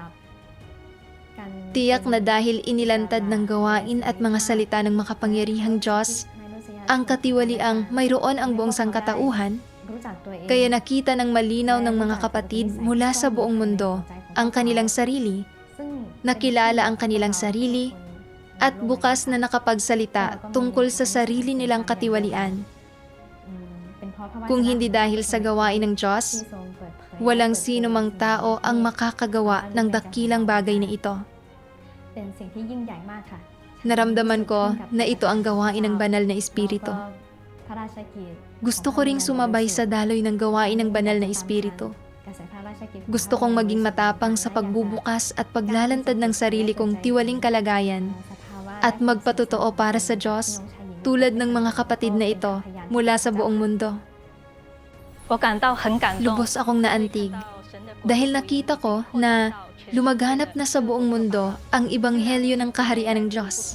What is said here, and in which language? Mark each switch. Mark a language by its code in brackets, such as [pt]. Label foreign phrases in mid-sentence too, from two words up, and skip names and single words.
[tl] Tiyak na dahil inilantad ng gawain at mga salita ng makapangyarihang Diyos, ang katiwaliang mayroon ang buong sangkatauhan, kaya nakita ng malinaw ng mga kapatid mula sa buong mundo ang kanilang sarili, nakilala ang kanilang sarili, at bukas na nakapagsalita tungkol sa sarili nilang katiwalian. Kung hindi dahil sa gawain ng Diyos, walang sino mang tao ang makakagawa ng dakilang bagay na ito. [th] เป็นสิ่งที่ยิ่งใหญ่มากค่ะ [tl] Naramdaman ko na ito ang gawain ng banal na Espiritu. [th] พระราชกิจ [tl] Gusto ko ring sumabay sa daloy ng gawain ng banal na Espiritu. [th] กระแสพระราชกิจ [tl] Gusto kong maging matapang sa pagbubukas at paglalantad ng sarili kong tiwaling kalagayan at magpatotoo para sa Diyos tulad ng mga kapatid na ito mula sa buong mundo. [zh] 我感到很感动 [tl] Lubos akong naantig dahil nakita ko na lumaganap na sa buong mundo ang ebanghelyo ng kaharian ng Diyos.